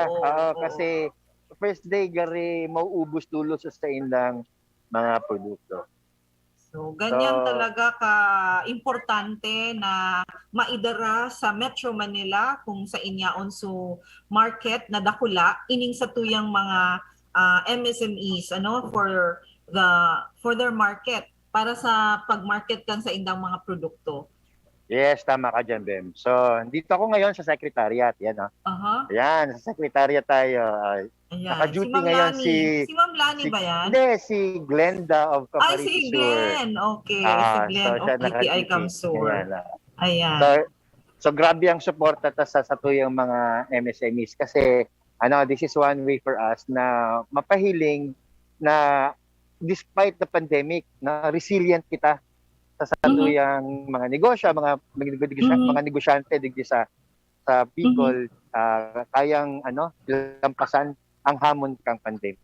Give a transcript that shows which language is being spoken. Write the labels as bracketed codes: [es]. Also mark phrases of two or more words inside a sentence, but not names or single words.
[bik] Kasi [en] first day, [bik] gari, mauubos tulos sa indang mga produkto. So, ganyan talaga ka-importante na maidara sa Metro Manila kung sa inyaon so market na dakula ining sa tuyang mga MSMEs [en] for their market [bik] para sa pag-market kan sa indang mga produkto. [en] Yes, [tl] tama ka dyan, Bem. So, dito ako ngayon sa Secretariat. Yan, Ayan, sa Secretariat tayo. Naka-duty ngayon si Ma'am Lani ba yan? Hindi, si Glenda of Camarines Sur. Si Glenn. Okay, si Glenn of DTI Camsur. Ayan. [bik] So, grabe ang suporta sa tuyang mga MSMEs kasi [en] this is one way for us [bik] na mapahiling na [en] despite the pandemic, [bik] na resilient kita sa tuyang mga negosyo, mga negosyante digdi sa Bicol, kayang lampasan ang hamon kang pandemic.